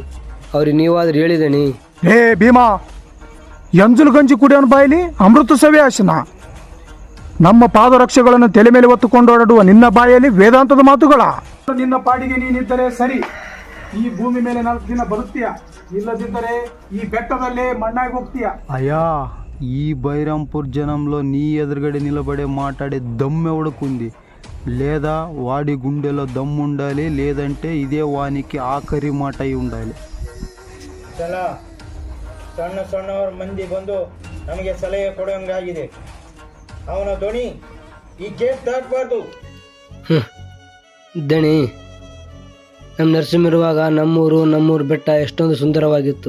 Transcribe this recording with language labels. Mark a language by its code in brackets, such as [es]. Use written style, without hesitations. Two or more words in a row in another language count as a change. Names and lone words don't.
[kn] ಅವ್ರಿಗೆ ನೀವಾದ್ರೂ ಹೇಳಿದಣಿ. ಹೇ ಭೀಮಾ, ಎಂಜಲು ಗಂಜಿ ಕುಡಿಯೋನ ಬಾಯಿಲಿ ಅಮೃತ ಸವಿ ಆಶನ. ನಮ್ಮ ಪಾದರಕ್ಷೆಗಳನ್ನು ತಲೆ ಮೇಲೆ ಹೊತ್ತುಕೊಂಡು ಓಡಾಡುವ ನಿನ್ನ ಬಾಯಲ್ಲಿ ವೇದಾಂತದ ಮಾತುಗಳ. ನಿನ್ನ ಪಾಡಿಗೆ ನೀನಿದ್ದರೆ ಸರಿ, ಈ ಭೂಮಿ ಮೇಲೆ 4 ದಿನ ಬರುತ್ತೀಯ, ಇಲ್ಲದಿದ್ದರೆ ఈ ಬೆಟ್ಟದಲ್ಲೇ మಣ್ಣాగి ಹೋಗ್ತೀಯ. [te] అయ్యా, ఈ బైరాంపూర్ జనంలో నీ ఎదురుగడే నిలబడే మాట్లాడే దమ్మె ఉడుకుంది. లేదా వాడి గుండెలో దమ్ము ఉండాలి, లేదంటే ఇదే వానికి ఆఖరి మాట అయి ఉండాలి. [kn] ಸಣ್ಣ ಸಣ್ಣವರ ಮಂದಿ ಬಂದು ನಮಗೆ ಸಲಹೆ ಕೊಡೋಂಗಾಗಿದೆ. ಅವನ ಧ್ವನಿ ಈ ಗೇಟ್ ದಾಟಬಾರ್ದು. ದಣಿ, ನಮ್ಮ ನರಸಿಂಹಿರುವಾಗ ನಮ್ಮೂರು ಬೆಟ್ಟ ಎಷ್ಟೊಂದು ಸುಂದರವಾಗಿತ್ತು.